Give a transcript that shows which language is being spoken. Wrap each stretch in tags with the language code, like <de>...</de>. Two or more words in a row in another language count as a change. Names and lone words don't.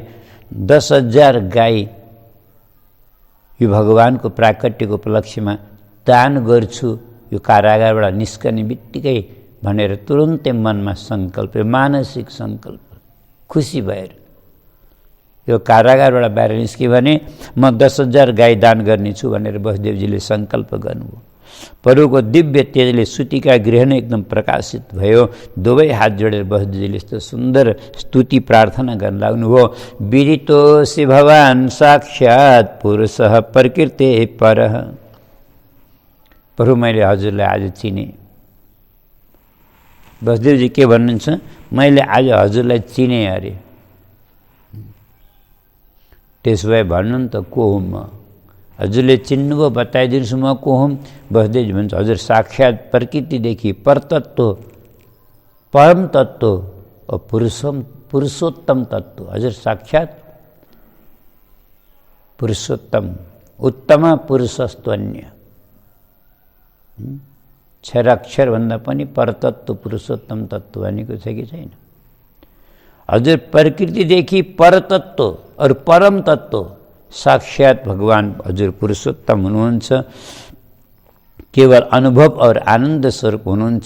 <ne>10,000 गाई यो भगवानको प्राकट्यको उपलक्ष्यमा दान गर्छु यो कारागारबाट निस्कने बित्तिकै भनेर तुरुन्तै मनमा सङ्कल्प, मानसिक सङ्कल्प, खुसी भएर यो कारागारबाट बाहिर निस्क्यो भने म 10,000 गाई दान गर्नेछु भनेर वसुदेवजीले सङ्कल्प गर्नुभयो। प्रभुको दिव्य तेजले सुतिका गृह नै एकदम प्रकाशित भयो। दुवै हात जोडेर वसुदेवजीले यस्तो सुन्दर स्तुति प्रार्थना गर्न लाग्नुभयो।</ne> <sa>विदितोऽसि भवान् साक्षात् पुरुषः प्रकृते परः।</sa> <ne>प्रभु मैले हजुरलाई आज चिने। वसुदेवजी के भन्नुहुन्छ, मैले आज हजुरलाई चिने अरे। त्यसो भए भन्नु नि त को हुँ म, हजुरले चिन्नुभयो, बताइदिनुहोस् म को हुँ। वसुदेवजी भन्छ हजुर साक्षात् प्रकृतिदेखि परतत्व, परम तत्व और पुरुषोत्तम तत्व, हजुर साक्षात् पुरुषोत्तम,</ne> <sa>उत्तम पुरुषस्त्वन्य,</sa> <ne>अक्षर भन्दा पनि परतत्व पुरुषोत्तम तत्व भनेको छ कि छैन। हजुर प्रकृतिदेखि परतत्व और परम तत्व साक्षात भगवान हजुर पुरुषोत्तम हुनुहुन्छ। केवल अनुभव और आनंद स्वरूप हुनुहुन्छ।</ne>